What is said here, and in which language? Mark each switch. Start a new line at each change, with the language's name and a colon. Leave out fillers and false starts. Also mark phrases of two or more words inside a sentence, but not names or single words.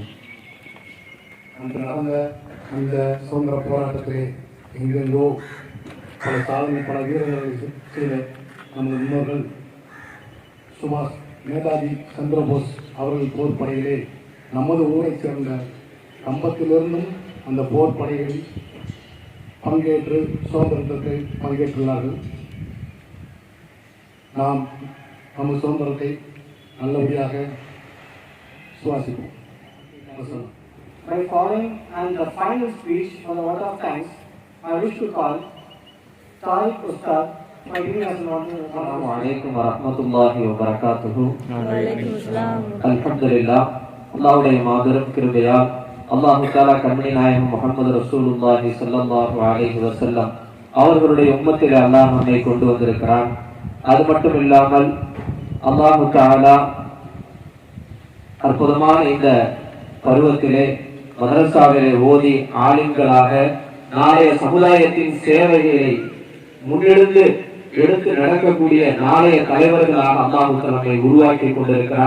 Tamil: அன்று நடந்த அந்த சுதந்திர போராட்டத்திலே எங்கெங்கோ பல சாதனை, பல வீரர்களை செய்த நமது முன்னோர்கள் சுபாஷ் நேதாஜி சந்திரபோஸ் அவர்கள் போர் படையிலே நமது ஊரைச் சேர்ந்த கம்பத்திலிருந்தும் அந்த போர் படைகளில் பங்கேற்று சுதந்திரத்தை பங்கேற்றுள்ளார்கள். நாம் நமது சுதந்திரத்தை நல்லபடியாக சுவாசிப்போம்.
English: By following and the final speech for the word of thanks, I wish to call Tariq Ustad for giving us an order.
Arabic: السلام عليكم ورحمة الله وبركاته. Alhamdulillah,
Tamil: அல்லாஹ்வுடைய மாபெரும் கிருபையால்
Arabic: الله تعالى
Tamil: கண்மணி நாயகம் முஹம்மது
Arabic: رسول الله صلى الله عليه وسلم
Tamil: அவர்களுடைய உம்மத்திலே அல்லாஹ் நம்மை கொண்டு வந்திருக்கிறான். அது மட்டும் இல்லாமல்
Arabic: الله تعالى
Tamil: அற்புதமான இந்த பருவத்திலே மதரசாவிலே ஓதி ஆலிம்களாக நாளைய சமுதாயத்தின் சேவைகளை முன்னெடுத்து எடுத்து நடக்கக்கூடிய நாளைய தலைவர்களாக அல்லாஹ் நம்மை உருவாக்கி கொண்டிருக்கிறான்.